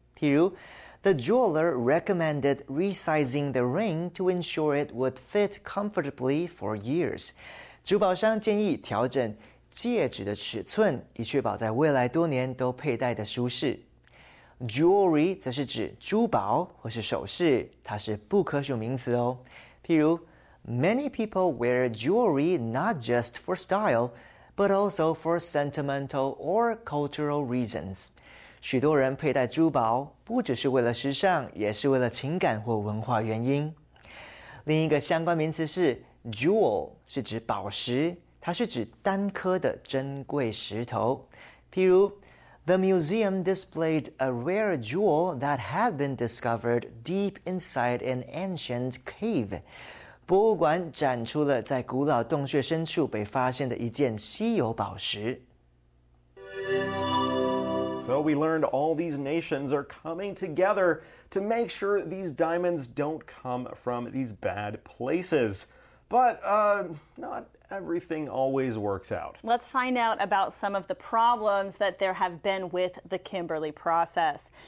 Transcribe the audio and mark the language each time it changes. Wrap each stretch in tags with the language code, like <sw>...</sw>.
<zh>譬如</zh> <en>，The jeweler recommended resizing the ring to ensure it would fit comfortably for years.</en> <zh>珠宝商建议调整戒指的尺寸，以确保在未来多年都佩戴的舒适。 Jewelry 则是指珠宝或是首饰，它是不可数名词哦。譬如</zh> <en>，Many people wear jewelry not just for style, but also for sentimental or cultural reasons.</en> <zh>许多人佩戴珠宝不只是为了时尚，也是为了情感或文化原因。另一个相关名词是。Jewel 是指宝石，它是指单颗的珍贵石头。譬如</zh> <en>，The museum displayed a rare jewel that had been discovered deep inside an ancient cave.</en> <zh>博物馆展出了在古老洞穴深处被发现的一件稀有宝石。</zh> <en>So we learned all these nations are coming together to make sure these diamonds don't come from these bad places. But not everything always works out. Let's find out about some of the problems that there have been with the Kimberley process.</en>